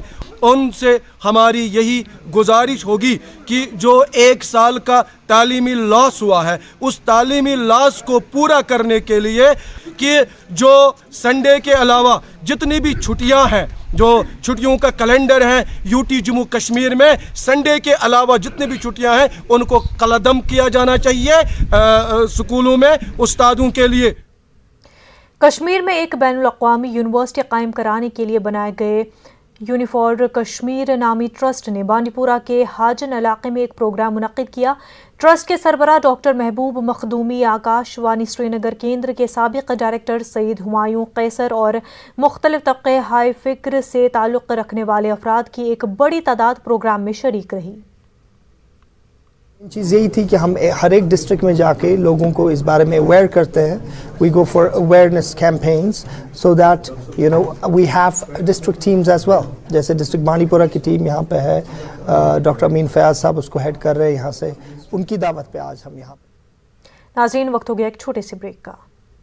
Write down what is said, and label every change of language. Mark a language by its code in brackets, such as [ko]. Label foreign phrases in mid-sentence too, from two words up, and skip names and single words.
[ur] ان سے ہماری یہی گزارش ہوگی کہ جو 1 سال کا تعلیمی لاس ہوا ہے اس تعلیمی لاس کو پورا کرنے کے لیے کہ جو سنڈے کے علاوہ جتنی بھی چھٹیاں ہیں، جو چھٹیوں کا کیلنڈر ہے UT جموں کشمیر میں، سنڈے کے علاوہ جتنی بھی چھٹیاں ہیں ان کو قلعدم کیا جانا چاہیے اسکولوں میں استادوں کے لیے۔ کشمیر میں ایک بین الاقوامی یونیورسٹی قائم کرانے کے لیے بنائے گئے یونیفور کشمیر نامی ٹرسٹ نے بانڈی پورہ کے حاجن علاقے میں ایک پروگرام منعقد کیا۔ ٹرسٹ کے سربراہ ڈاکٹر محبوب مخدومی آکاش وانی سری نگر کیندر کے سابق ڈائریکٹر سید ہمایوں قیصر اور مختلف طبقے ہائی فکر سے تعلق رکھنے والے افراد کی ایک بڑی تعداد پروگرام میں شریک رہی۔ چیز یہی تھی کہ ہم ہر ایک ڈسٹرکٹ میں جا کے لوگوں کو اس بارے میں اویئر کرتے ہیں۔ [en] We go for awareness campaigns so that we have district teams as well. [ur] جیسے ڈسٹرکٹ بانڈی پورہ کی ٹیم یہاں پہ ہے، ڈاکٹر امین فیاض صاحب اس کو ہیڈ کر رہے ہیں یہاں سے، ان کی دعوت پہ آج ہم یہاں پہ۔ ناظرین وقت ہو گیا ایک چھوٹے سے بریک کا۔